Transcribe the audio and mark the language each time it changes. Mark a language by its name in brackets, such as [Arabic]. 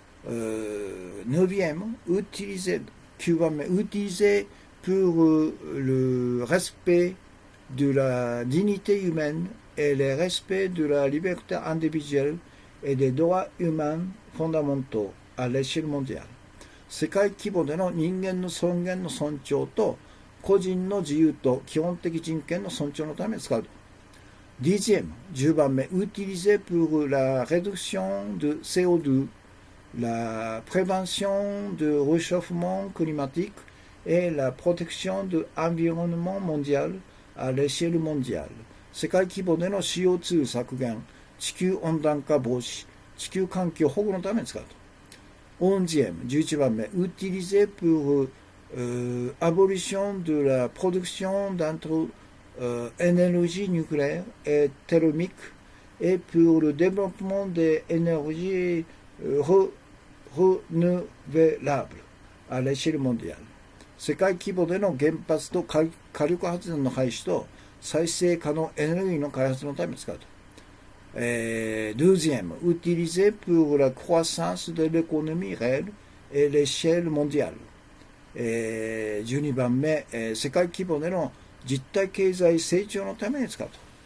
[French] 9e, utiliser, [Japanese] 9番目、 [French] utiliser pour le respect de la dignité humaine et le respect de la liberté individuelle et des droits humains fondamentaux à l'échelle mondiale。 [Japanese] 世界規模での人間の尊厳の尊重と個人の自由と基本的人権の尊重のために使うと。 [French] 10e, [Japanese] 10番目、 [French] utiliser pour la réduction de CO2, la prévention du réchauffement climatique et la protection de l'environnement mondial à l'échelle mondiale。 [Japanese] 世界規模での CO2 削減、地球温暖化防止、地球環境保護のために使うと。 [French] 11e, [Japanese] 11番目、 [French] utiliser pour abolition de la production d'énergie nucléaire et thermique et pour le développement des énergies renouvelables à l'échelle mondiale。 [Japanese] 世界規模での原発と火力発電の廃止と再生可能エネルギーの開発のために使うと。 [French] 12e, utilisé pour la croissance de l'économie réelle et l'échelle mondiale。 [Japanese] 12番目、世界規模での実体経済成長のために使うと。